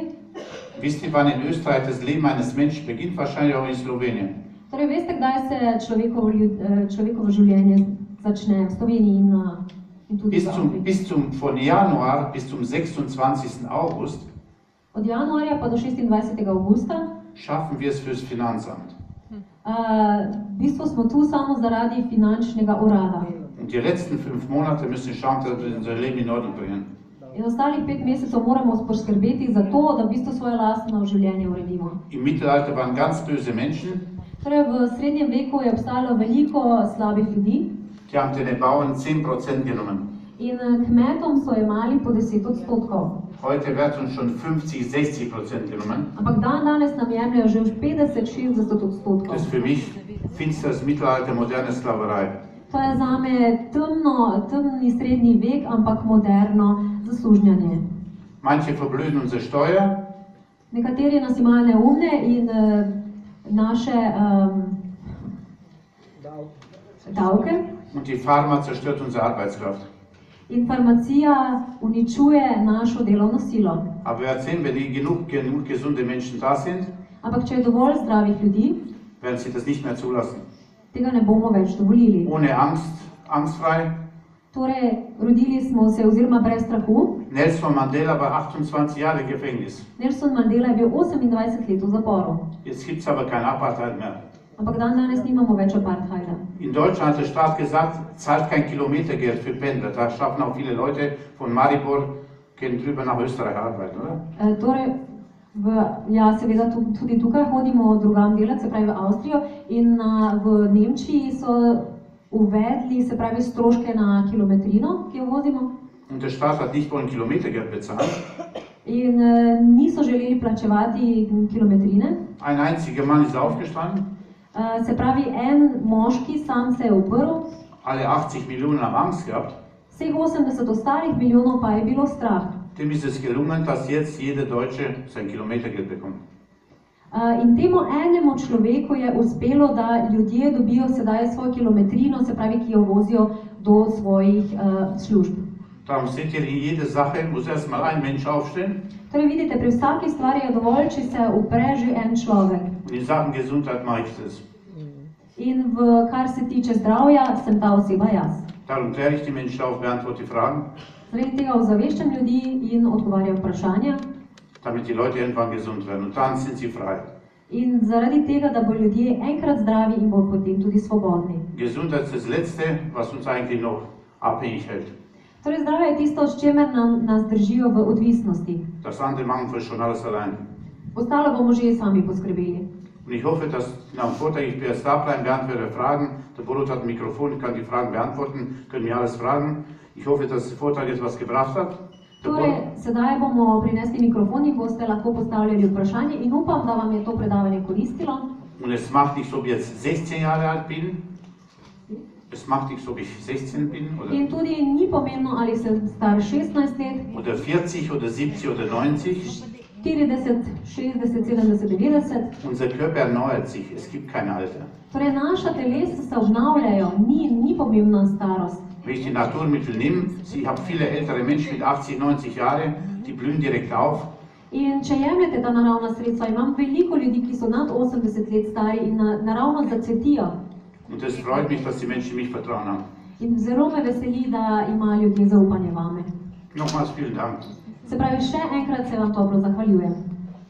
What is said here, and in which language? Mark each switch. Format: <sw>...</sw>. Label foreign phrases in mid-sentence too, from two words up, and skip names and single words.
<de>Wisst ihr, wann in Österreich das Leben eines Menschen beginnt? Wahrscheinlich auch in Slowenien.</de> <sl>Torej, veste, kdaj se človekovo življenje začne v Sloveniji in tudi v Avstriji?</sl> <de>Von Januar bis zum 26. August</de> <sl>Od januarja pa do 26. avgusta.</sl> <de>schaffen wir es fürs Finanzamt.</de> <sl>V bistvu smo tu samo zaradi finančnega urada.</sl> <de>Und die letzten 5 Monate müssen wir schauen, dass wir unser Leben in Ordnung bringen.</de> <sl>In ostalih 5 mesecev moramo poskrbeti za to, da v bistvu svoje lastno življenje uredimo.</sl> <de>Im Mittelalter waren ganz böse Menschen,</de> <sl>Torej, v srednjem veku je obstajalo veliko slabih ljudi</sl> <de>die haben den Bauern 10% genommen.</de> <sl>in kmetom so jemali po 10%.</sl> <de>Heute wird uns schon 50-60% genommen.</de> <sl>Ampak danes nam jemljajo že 50-60%.</sl> <de>Das ist für mich finsteres Mittelalter, moderne Sklaverei.</de> <sl>To je zame temni srednji vek, ampak moderno zaslužnjanje.</sl> <de>Manche verblöden unsere Steuer,</de> <sl>Nekateri nas imajo neumne in naše davke.</sl> <de>und die Pharma zerstört unsere Arbeitskraft.</de> <sl>In farmacija uničuje našo delovno silo.</sl> <de>Aber wir sehen, wenn genug gesunde Menschen da sind,</de> <sl>Ampak če je dovolj zdravih ljudi,</sl> <de>werden sie das nicht mehr zulassen.</de> <sl>tega ne bomo več dovolili.</sl> <de>Ohne Angst, angstfrei.</de> <sl>Torej, rodili smo se oziroma brez strahu.</sl> <de>Nelson Mandela war 28 Jahre im Gefängnis.</de> <sl>Nelson Mandela je bil 28 let v zaporu.</sl> <de>Jetzt gibt es aber kein Apartheid mehr.</de> <sl>Ampak danes nimamo več apartheida.</sl> <de>In Deutschland hat der Staat gesagt, zahlt kein Kilometergeld für Pendler. Da schaffen auch viele Leute von Maribor, gehen drüber nach Österreich arbeiten, oder?</de> <sl>Torej, seveda tudi tukaj hodimo drugam delati, se pravi v Avstrijo, in v Nemčiji so uvedli, se pravi, stroške na kilometrino, ki jo vozimo.</sl> <de>Und der Staat hat nicht wollen Kilometergeld bezahlen.</de> <sl>In niso želeli plačevati kilometrine.</sl> <de>Ein einziger Mann ist aufgestanden.</de> <sl>Se pravi, en moški sam se je uprl.</sl> <de>Alle 80 Millionen haben Angst gehabt.</de> <sl>Vseh 80 ostalih milijonov pa je bilo strah.</sl> <de>Dem ist es gelungen, dass jetzt jeder Deutsche sein Kilometergeld bekommt.</de> <sl>In temu enemu človeku je uspelo, da ljudje dobijo sedaj svojo kilometrino, se pravi, ki jo vozijo do svojih služb.</sl> <de>Darum seht ihr, in jeder Sache muss erstmal ein Mensch aufstehen.</de> <sl>Torej vidite, pri vsaki stvari je dovolj, če se upre že en človek.</sl> <de>Und in Sachen Gesundheit mache ich das.</de> <sl>In kar se tiče zdravja, sem ta oseba jaz.</sl> <de>Darum kläre ich die Menschen auf, beantworte die Fragen,</de> <sl>Zaradi tega ozaveščam ljudi in odgovarjam vprašanja.</sl> <de>damit die Leute irgendwann gesund werden. Und dann sind sie frei.</de> <sl>In zaradi tega, da bodo ljudje enkrat zdravi in bodo potem tudi svobodni.</sl> <de>Gesundheit ist das Letzte, was uns eigentlich noch abhängig hält.</de> <sl>Torej, zdravje je tisto, s čimer nas držijo v odvisnosti.</sl> <de>Das andere machen wir schon alles allein.</de> <sl>Ostalo bomo že sami poskrbeli.</sl> <de>Und ich hoffe, dass nach dem Vortrag ich erst da bleiben werden für Fragen. Der Borut hat ein Mikrofon, ich kann die Fragen beantworten, können mir alles fragen. Ich hoffe, dass der Vortrag jetzt was gebracht hat. Der</de> <sl>Torej, Borut, sedaj bomo prinesli mikrofon in boste lahko postavljali vprašanje in upam, da vam je to predavanje koristilo.</sl> <de>und es macht nichts, ob ich jetzt 16 Jahre alt bin. Es macht nichts, ob ich 16 bin</de> <sl>In tudi ni pomembno, ali se star 16 let,</sl> <de>oder 40 oder 70 oder 90.</de> <sl>40, 60, 70, 90.</sl> <de>Unser Körper erneuert sich, es gibt kein Alter.</de> <sl>Torej, naša telesa se obnavljajo, ni pomembna starost.</sl> <de>Wenn ich die Naturmittel nehme, ich habe viele ältere Menschen mit 80, 90 Jahren, die blühen direkt auf.</de> <sl>In če jemljete ta naravna sredstva, imam veliko ljudi, ki so nad 80 let stari in naravno zacvetijo.</sl> <de>Und es freut mich, dass die Menschen mich vertrauen haben.</de> <sl>In zelo me veseli, da imajo ljudje zaupanje vame.</sl> <de>Nochmals vielen Dank.</de> <sl>Se pravi, še enkrat se vam toplo zahvaljujem.</sl>